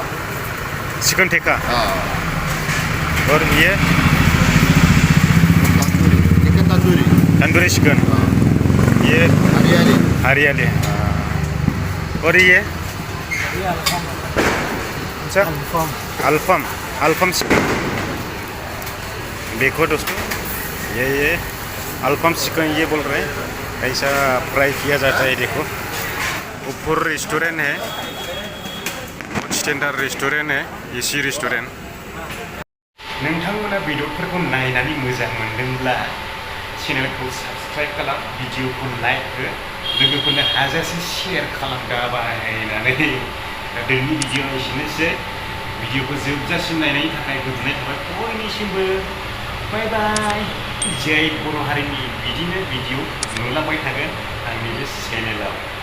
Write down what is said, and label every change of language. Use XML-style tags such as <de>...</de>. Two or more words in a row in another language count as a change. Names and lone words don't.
<hi>चिकन टिक्का और ये तंदूरी चिकन ये हरियाली और ये अच्छा अल्फाम चिकन देखो दोस्तों ये अल्फाम चिकन ये बोल रहे हैं ऐसा फ्राई किया जाता है देखो ऊपर रेस्टोरेंट है स्टैंडार्ड रेस्टोरेंट है एसी रेस्टोरेंट</hi> <brx>नोंथांमोना भिडिअफोरखौ नायनानै मोजां मोनदोंब्ला चेनेलखौ साबस्क्राइब खालाम भिडिअखौ लाइक हो लोगोफोरनो हाजासे शेयार खालामगाबायनानै दिनैनि भिडिअआ एसेनोसै भिडिअखौ जोबजासिम नायनायनि थाखाय गोजोननाय थाबाय बयनिसिमबो</brx> <en>bye bye</en> <brx>जय बर' हारिनि बिदिनो भिडिअ नुलांबाय थागोन आंनि बे चेनेलाव</brx>